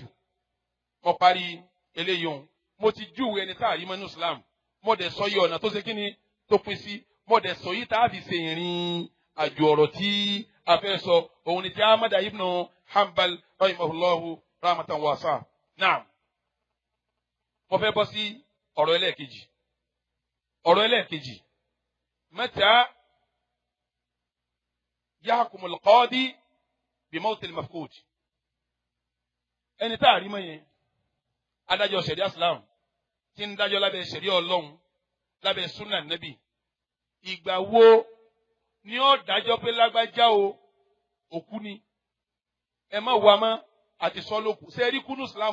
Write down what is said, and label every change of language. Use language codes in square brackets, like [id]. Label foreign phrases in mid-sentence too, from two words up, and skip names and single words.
[yo] mo parí eléyìí òun mo ti júwe ẹni tí àrímọ́ ní Islam mo dẹ̀ sọ yìí ọ̀nà tó ṣe kíni tó pín sí mo dẹ̀ sọ yìí tá a fi ṣe ìrìn àjò ọ̀rọ̀ tí a fẹ́ sọ òun ni ti Ahmad ibn Hanbal [ar] رحمه الله رحمة واسعة. [yo] Naam. Mo fẹ́ bọ́ sí ọ̀rọ̀ ẹlẹ́ẹ̀kejì. Ọ̀rọ̀ ẹlẹ́ẹ̀kejì. [ar] متى يحكم القاضي بموت المفقود. [yo] Ẹni tá a rí mọ́ yẹn, adájọ́ ṣẹ̀ríà Islam tí ń dájọ́ lábẹ́ ṣẹ̀ríà Ọlọ́run lábẹ́ [ar] سنة نبي. [yo] Ìgbà wo ni ó dájọ́ pé lágbájá o òkú ni? Ẹ má wá mọ́ àti sọ́lókù. Ṣé ẹ rí kú ní Islam?